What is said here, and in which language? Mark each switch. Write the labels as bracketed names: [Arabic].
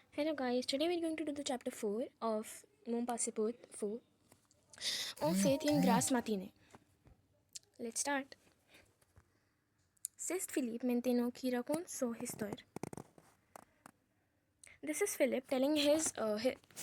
[English] Hello guys, today we're going to do the chapter 4 of Mon Passeport 4 on faith in Grace Matine. Let's start. [French] C'est Philippe maintenant qui raconte son histoire. [English] This is Philip telling his story.